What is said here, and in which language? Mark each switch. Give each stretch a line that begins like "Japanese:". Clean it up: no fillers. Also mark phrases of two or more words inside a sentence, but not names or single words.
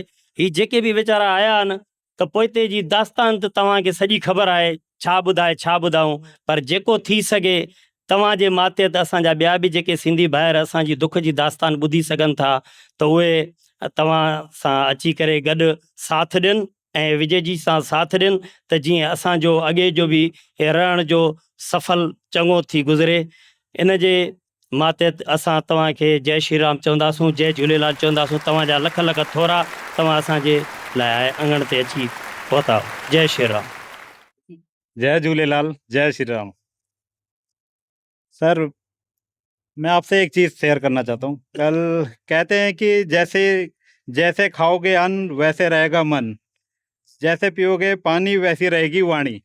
Sindhi: ही जेके बि वीचारा आया आहिनि त पोइते जी दास्तान त तव्हांखे सॼी ख़बर आहे, छा ॿुधाए छा ॿुधायूं, पर जेको थी सघे तव्हांजे माते त असांजा ॿिया बि जेके सिंधी भाइर असांजी दुख जी दास्तान ॿुधी सघनि था त उहे तव्हां सां अची करे गॾु साथ ॾियनि ऐं विजय जी सां साथ ॾियनि त जीअं असांजो अॻे जो बि रहण जो सफ़ल चङो थी गुज़रे। इन जे मातहत असां तव्हांखे जय श्री राम चवंदासूं, जय झूलेलाल चवंदासूं। तव्हांजा लख लख थोरा तव्हां असांजे लाइ अंगण ते अची पहुता। जय श्री राम। जय झूलेलाल, जय श्री राम।
Hindi: सर, मैं आपसे एक चीज़ शेयर करना चाहता हूँ। कल कहते हैं कि जैसे जैसे खाओगे अन्न वैसे रहेगा मन, जैसे पियोगे पानी वैसी रहेगी वाणी।